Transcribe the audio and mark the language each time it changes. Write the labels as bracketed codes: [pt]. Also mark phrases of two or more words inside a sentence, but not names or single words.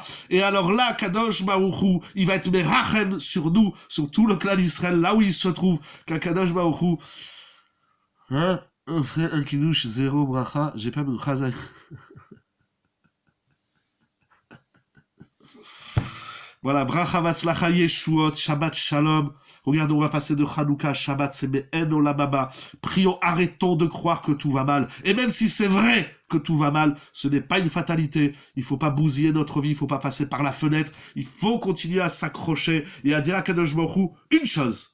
[fr] Et alors là, [he] קדוש ברוך הוא, [fr] il va être merachem sur nous, sur tout le clan d'Israël, là où il se trouve. [he] קדוש ברוך הוא, [fr] hein, un kiddush, zéro bracha, j'ai pas de chazak. Voilà, [he] ברכה והצלחה ישועות, שבת שלום. [fr] Regardez, on va passer de Hanouka à Shabbat, c'est [he] מעין עולם הבא. [fr] Prions, arrêtons de croire que tout va mal. Et même si c'est vrai que tout va mal, ce n'est pas une fatalité. Il faut pas bousiller notre vie, il faut pas passer par la fenêtre. Il faut continuer à s'accrocher et à dire à [he] קדוש ברוך הוא [fr] une chose.